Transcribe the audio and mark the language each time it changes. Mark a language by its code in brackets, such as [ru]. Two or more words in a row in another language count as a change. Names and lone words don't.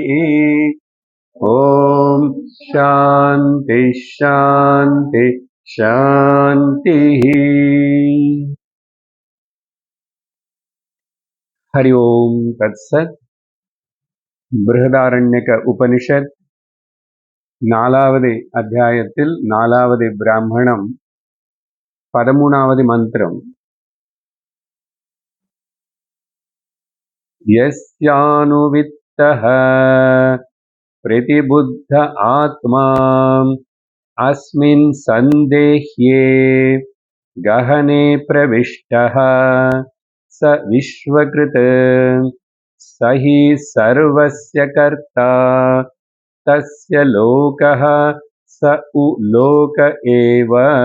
[sa] ॐ शान्ति शान्ति शान्तिः। हरि ओम् तत्सत्। [ta] बृहदारण्यक उपनिषत् நாலாவது அத்தியாயத்தில் நாலாவது பிராமணம் 13வது மந்திரம். [sa] यस्यानुवित्तः प्रतिबुद्ध आत्मा अस्मिन् संदेह्ये गहने प्रविष्टः स विश्वकृत् स हि सर्वस्य कर्ता तस्य लोकः स उ लोक एव.